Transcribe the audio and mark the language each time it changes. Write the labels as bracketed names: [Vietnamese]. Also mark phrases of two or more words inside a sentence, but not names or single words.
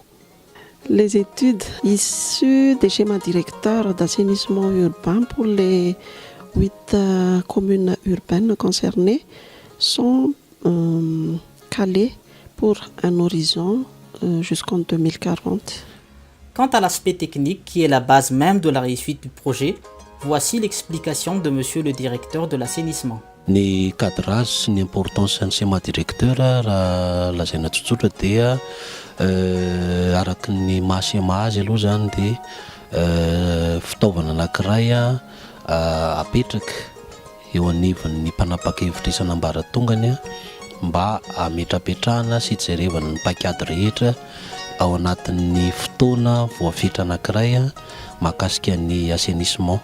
[French] Les études issues des schémas directeurs d'assainissement urbain pour les 8 communes urbaines concernées sont calées pour un horizon jusqu'en 2040. Quant à l'aspect technique qui est la base même de la réussite du projet, voici l'explication de monsieur le directeur de l'assainissement. [Malagasy] Ny cadrage sy ny importance ny [French] schéma directeur [Malagasy] raha lazaina tsotsotra dia araky ny maha-schéma azy aloha zany dia fitaovana anankiray apetraka eo anivon'ny mpanapakevitra isan'ambaratongany mba ametrapetrahana sy jerevana ny paikady rehetra ao anatin'ny fotoana voafetra anankiray mahakasika ny assainissement.